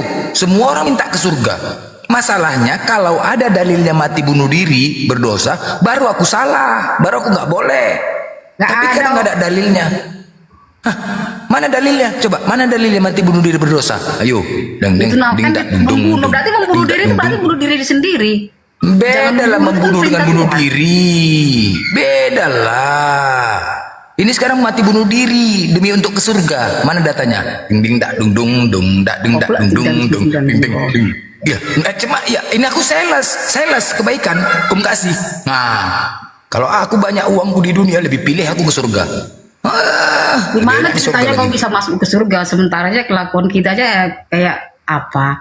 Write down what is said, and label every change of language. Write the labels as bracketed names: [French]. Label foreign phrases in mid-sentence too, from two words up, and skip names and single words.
[Indonesian] Semua orang minta ke surga. Masalahnya kalau ada dalilnya mati bunuh diri berdosa, baru aku salah, baru aku nggak boleh. Nggak Tapi ada. kan nggak ada dalilnya. Hah, mana dalilnya? Coba, mana dalilnya mati bunuh diri berdosa? Ayo, deng deng Itu nah, ding kan dak dung dung membunuh dung, berarti membunuh dung, diri dak, itu dung, berarti dung. bunuh diri sendiri. Beda Jangan lah membunuh membunuh itu dengan perintah bunuh Tuhan. diri. Beda lah. Ini sekarang mati bunuh diri demi untuk ke surga. Mana datanya? Ding ding dak dung dung dung dak ding dak dung dung dung ding ding ding. Ya, cuma ya ini aku sales kebaikan, hukum kasih. Nah, kalau aku banyak uangku di dunia lebih pilih aku ke surga. Gimana lebih enak di surga ceritanya kau lagi. bisa masuk ke surga sementara aja kelakuan kita aja kayak apa?